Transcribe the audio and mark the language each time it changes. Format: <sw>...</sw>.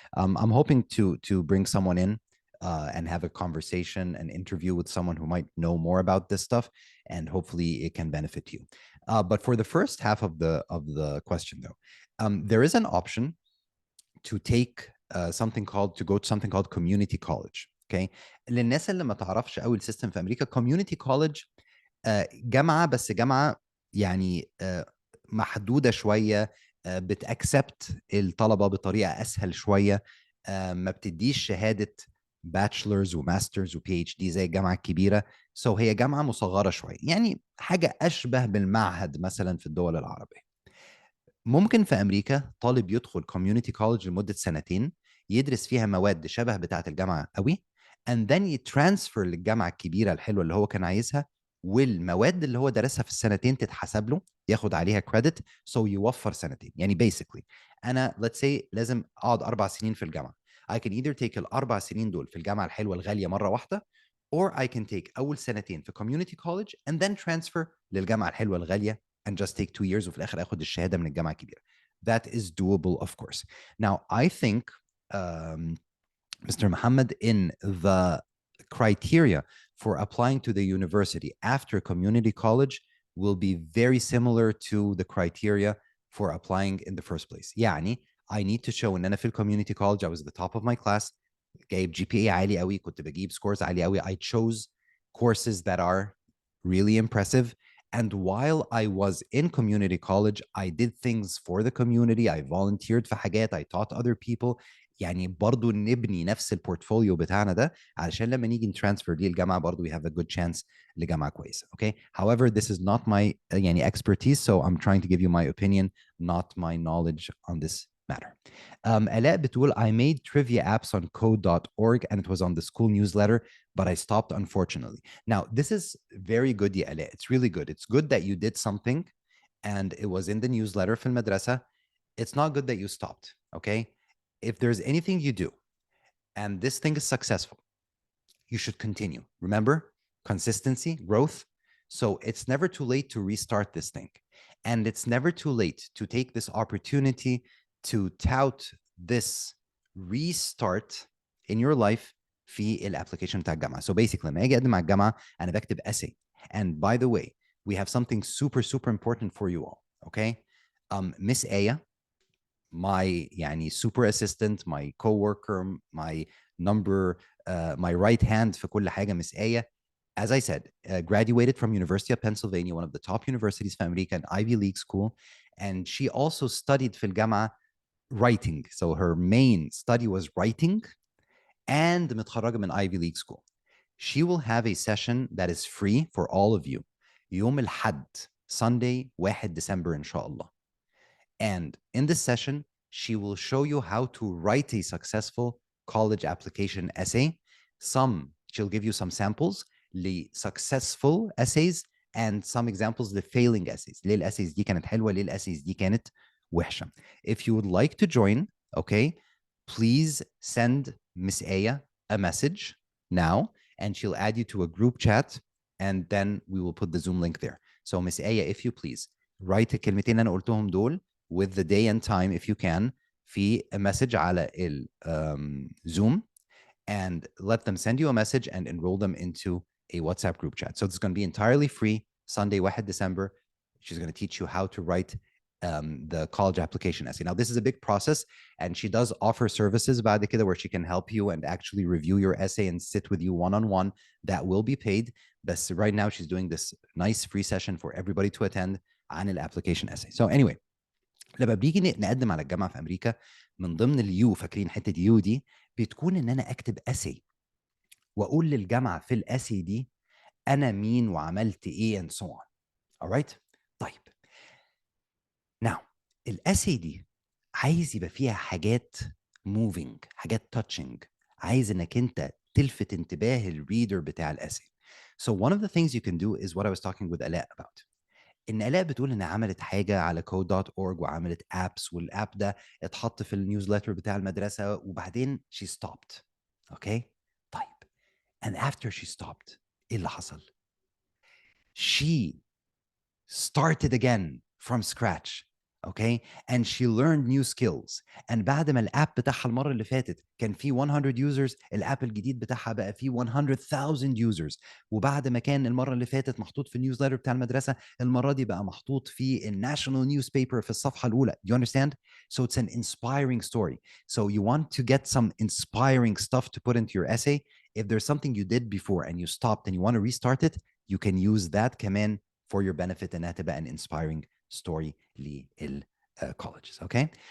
<en>I'm hoping to bring someone in and have a conversation, an interview with someone who might know more about this stuff, and hopefully it can benefit you. But for the first half of the question, though, there is an option to take to go to something called community college. Okay.</en> <ar>للناس اللي ما تعرفش قوي السيستم في امريكا, community college جامعه, بس جامعه يعني محدوده شويه, بتاكسبت الطلبه بطريقه اسهل شويه, ما بتديش شهاده باتشلرز وماسترز وبي اتش دي زي الجامعه الكبيره. سو هي جامعه مصغره شويه, يعني حاجه اشبه بالمعهد مثلا في الدول العربيه. ممكن في امريكا طالب يدخل كوميونتي كولج لمده 2 سنين, يدرس فيها مواد شبه بتاعه الجامعه قوي,</ar> <en>and then</en> <ar>يترانسفير للجامعه الكبيره الحلوه اللي هو كان عايزها, والمواد اللي هو درسها في ال2 تتحسب له, ياخد عليها كريدت, سو يوفر 2 سنين. يعني</ar> <en>basically</en> <ar>انا</ar> <en>let's say</en> <ar>لازم اقعد 4 سنين في الجامعه.</ar> <en>I can either take</en> <ar>ال4 سنين دول في الجامعه الحلوه الغاليه مره واحده,</ar> <en>or I can take</en> <ar>اول 2 في</ar> <en>community college and then transfer</en> <ar>للجامعه الحلوه الغاليه</ar> <en>and just take 2 years</en> <ar>وفي الاخر اخد الشهاده من الجامعه الكبيره.</ar> <en>That is doable, of course. Now, I think Mr. Muhammad, in the criteria for applying to the university after community college will be very similar to the criteria for applying in the first place.</en> <ar>يعني</ar> <en>I need to show</en> <ar>ان انا في</ar> <en>community college I was the top of my class,</en> <ar>جايب GPA عالي قوي, كنت بجيب scores عالي قوي,</ar> <en>I chose courses that are really impressive, and while I was in community college I did things for the community, I volunteered</en> <ar>في حاجات,</ar> <en>I taught other people.</en> <ar>يعني برضو نبني نفس البورتفوليو بتاعنا ده علشان لما نيجي نترانسفير دي الجامعه برضو</ar> <en>we have a good chance</en> <ar>لجامعه كويسه.</ar> <en>Okay, however this is not my</en> <ar>يعني</ar> <en>expertise, so I'm trying to give you my opinion, not my knowledge on this matter.</en> <ar>آلاء بتقول</ar> <en>I made trivia apps on code.org and it was on the school newsletter, but I stopped unfortunately. Now, this is very good,</en> <ar>يا آلاء.</ar> <en>It's really good. It's good that you did something and it was in the newsletter</en> <ar>في المدرسة.</ar> <en>It's not good that you stopped, okay? If there's anything you do and this thing is successful, you should continue. Remember, consistency, growth. So it's never too late to restart this thing. And it's never too late to take this opportunity to tout this restart in your life</en> <ar>في الابلكيشن بتاع الجامعة.</ar> <en>So basically</en> <ar>لما اجي اقدم على الجامعة انا بكتب essay.</ar> <en>And by the way, we have something super, super important for you all, okay? Miss Aya, my super assistant, my co-worker, my my right hand</en> <ar>في كل حاجة,</ar> <en>Miss Aya, as I said, graduated from University of Pennsylvania, one of the top universities</en> <ar>في أمريكا,</ar> <en>an Ivy League school, and she also studied</en> <ar>في الجامعة</ar> <en>writing. So her main study was writing, and</en> <ar>متخرجة من</ar> <en>Ivy League school. She will have a session that is free for all of you</en> <ar>يوم الحد,</ar> <en>Sunday 1 December</en> <ar>إن شاء الله.</ar> <en>And in this session, she will show you how to write a successful college application essay. She'll give you some samples, successful essays, and some examples, the failing essays.</en> <ar>ليه الessays دي كانت حلوة, ليه الessays دي كانت وحشة.</ar> <en>If you would like to join, okay, please send Miss Aya a message now, and she'll add you to a group chat, and then we will put the Zoom link there. So Miss Aya, if you please, write</en> <ar>الكلمتين اللي أنا قلتهم دول</ar> <en>with the day and time if you can في a message على Zoom, and let them send you a message and enroll them into a WhatsApp group chat. So it's going to be entirely free, Sunday 1 December. She's going to teach you how to write the college application essay. Now, this is a big process, and she does offer services</en> <ar>بعد كده</ar> <en>where she can help you and actually review your essay and sit with you one-on-one. That will be paid. But right now, she's doing this nice free session for everybody to attend عن الapplication essay. So anyway,</en> <ar>لما بنيجي نقدم على الجامعه في امريكا, من ضمن اليو, فاكرين حته يو دي, بتكون ان انا اكتب اسي واقول للجامعه في الاسي دي انا مين وعملت ايه</ar> <en>and so on. alright,</en> <ar>طيب. now الاسي دي عايز يبقى فيها حاجات</ar> <en>moving,</en> <ar>حاجات</ar> <en>touching,</en> <ar>عايز انك انت تلفت انتباه الريدر بتاع الاسي.</ar> <en>So one of the things you can do is what I was talking with Alaa about.</en> <ar>ان الاء بتقول ان عملت حاجه على code.org وعملت ابس, والاب ده اتحط في النيوزليتر بتاع المدرسه وبعدين</ar> <en>she stopped. okay,</en> <ar>طيب,</ar> <en>and after she stopped</en> <ar>ايه اللي حصل؟</ar> <en>she started again from scratch. okay, and she learned new skills.</en> <ar>and بعد ما الاب بتاعها المره اللي فاتت كان فيه 100 users, الاب الجديد بتاعها بقى فيه 100,000 users. وبعد ما كان المره اللي فاتت محطوط في النيوزليتر بتاع المدرسه, المره دي بقى محطوط في الناشونال نيوزبيبر في الصفحه الاولى.</ar> <en>You understand? So it's an inspiring story. So you want to get some inspiring stuff to put into your essay. If there's something you did before and you stopped and you want to restart it, you can use that</en> <ar>كمان</ar> <en>for your benefit, and</en> <ar>تبقى</ar> <en>an inspiring story لل colleges. Okay.</en>